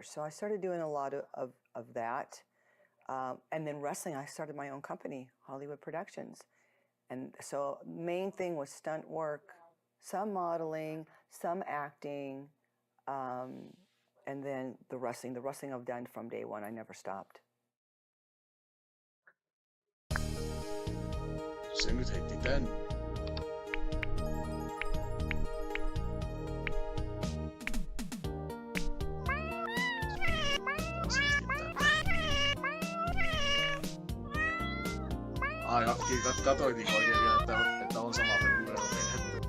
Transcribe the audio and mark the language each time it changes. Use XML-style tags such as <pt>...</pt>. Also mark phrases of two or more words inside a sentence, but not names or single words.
<en>So I started doing a lot of that. And then wrestling, I started my own company, Hollywood Productions. And so main thing was stunt work, some modeling, some acting, and then the wrestling. The wrestling I've done from day one. I never stopped.</en> <fi>Se nyt heitti tän. Ai, katoitin oikein vielä, että on sama peli kuin Euroopan.</fi>